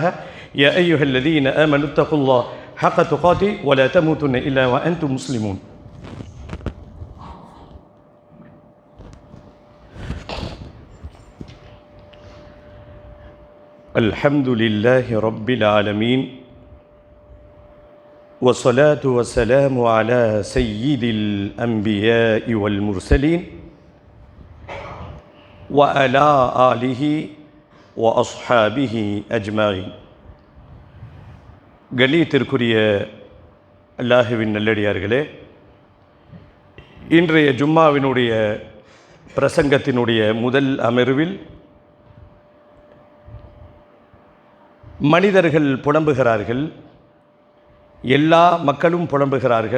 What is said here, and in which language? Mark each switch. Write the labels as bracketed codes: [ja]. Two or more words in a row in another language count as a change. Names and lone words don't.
[ar] يا أيها الذين آمنوا اتقوا الله حق تقاته ولا تموتن إلا وأنتم مسلمون. الحمد لله رب العالمين والصلاة والسلام على سيد الأنبياء والمرسلين وعلى آله وأصحابه أجمعين. [ta] கண்ணியத்திற்குரிய அல்லாஹுவின் நல்லடியார்களே, இன்றைய ஜும்மாவினுடைய பிரசங்கத்தினுடைய முதல் அமர்வில் மனிதர்கள் புலம்புகிறார்கள், எல்லா மக்களும் புலம்புகிறார்கள்.